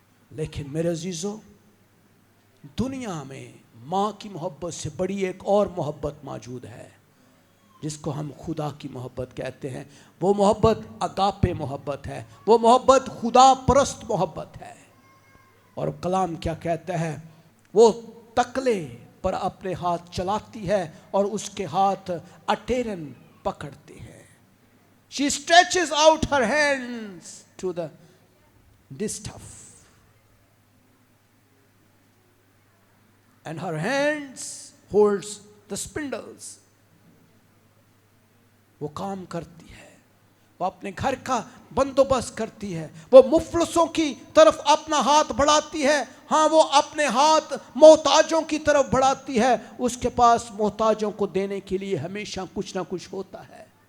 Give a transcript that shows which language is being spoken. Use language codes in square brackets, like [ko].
[ur] لیکن میرے عزیزو، دنیا میں ماں کی محبت سے بڑی ایک اور محبت موجود ہے جس کو ہم خدا کی محبت کہتے ہیں. وہ محبت اگاپے محبت ہے، وہ محبت خدا پرست محبت ہے. اور کلام کیا کہتا ہے؟ وہ تکلے پر اپنے ہاتھ چلاتی ہے اور اس کے ہاتھ اٹیرن پکڑتے ہیں. [en] She stretches out her hands to the distaff and her hands holds the spindles. [ur] وہ کام کرتی ہے، وہ اپنے گھر کا بندوبست کرتی ہے، وہ مفلسوں کی طرف اپنا ہاتھ بڑھاتی ہے. ہاں، وہ اپنے ہاتھ محتاجوں کی طرف بڑھاتی ہے. اس کے پاس محتاجوں کو دینے کے لیے ہمیشہ کچھ نہ کچھ ہوتا ہے.